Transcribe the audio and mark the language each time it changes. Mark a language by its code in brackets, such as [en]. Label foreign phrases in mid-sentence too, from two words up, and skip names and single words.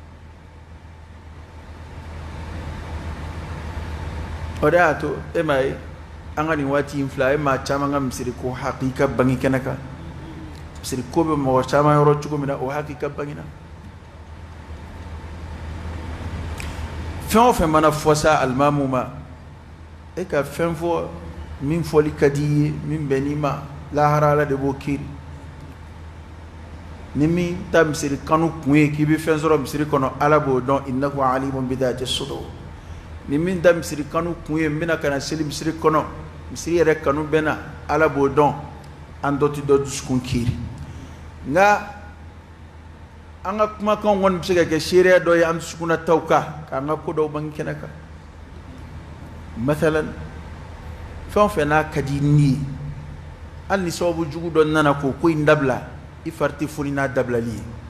[bm] o de y'a to e m'a ye an ka nin waati in filɛ a ye maa caman ka misiri ko hakika bangi kɛnɛ kan misiri ko bɛ mɔgɔ caman yɔrɔ cogo min na o hakika bangi na fɛn o fɛn mana fɔ sa alimamu ma e ka fɛn fɔ min fɔli ka di i ye min bɛn n'i ma lahara ala de b'o kiiri ni min ta misiri kanu kun ye k'i bɛ fɛn sɔrɔ misiri kɔnɔ ala b'o dɔn [ar] إنه عليم بذات الصدور [bm] ni min da misiri kanu kun ye n bɛna ka na seli misiri kɔnɔ misiri yɛrɛ kanu bɛ na ala b'o dɔn an dɔ tɛ dɔ dusukun kiiri nka an ka kumakan kɔni bɛ se ka kɛ seereya dɔ ye an dusukunna taw kan k'an ka ko dɔw bange kɛnɛ kan mathalan fɛn o fɛn n'a ka di ni ye hali ni sababu jugu dɔ nana k'o ko in dabila i fari tɛ foni n'a dabilali ye